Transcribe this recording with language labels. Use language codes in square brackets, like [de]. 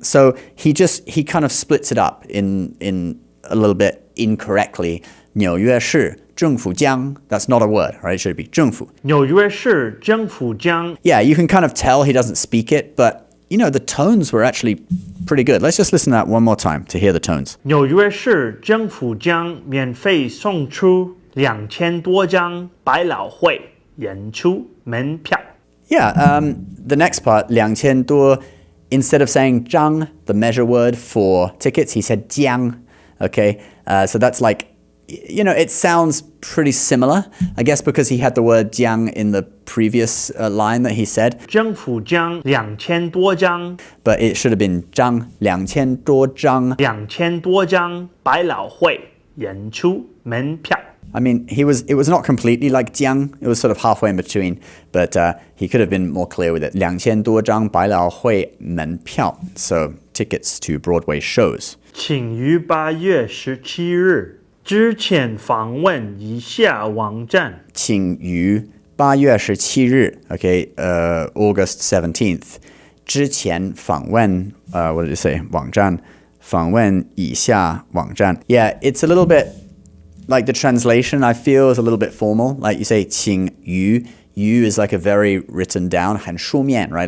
[en] So he kind of splits it up in a little bit incorrectly. [zh] 纽约市政府将, [en] that's not a word, right? It should be 政府. [zh] 纽约市政府将 [en] Yeah, you can kind of tell he doesn't speak it, but you know, the tones were actually pretty good. Let's just listen to that one more time to hear the tones. [zh] 纽约市政府将免费送出2000多张百老汇演出门票. [en] Yeah, the next part, [zh] 2000多, [en] instead of saying 张, the measure word for tickets, he said 将. Okay, so that's like, you know, it sounds pretty similar, I guess because he had the word 将 in the previous line that he said. [zh] 政府将2000多张 [en] But it should have been 张, 2000多张. [zh] 2000多张百老汇演出门票. [en] I mean, it was not completely like 将, it was sort of halfway in between, but he could have been more clear with it. [zh] 2000多张百老汇门票, [en] so tickets to Broadway shows. [zh] 请于8月17日之前访问以下网站。请于8月17日, [en] okay, August 17th, [zh] 之前访问, [en] what did it say? [zh] 网站, 访问以下网站. [en] Yeah, it's a little bit, like the translation I feel is a little bit formal. Like you say 请于, yu is like a very written down, [zh] 很书面, [en] right?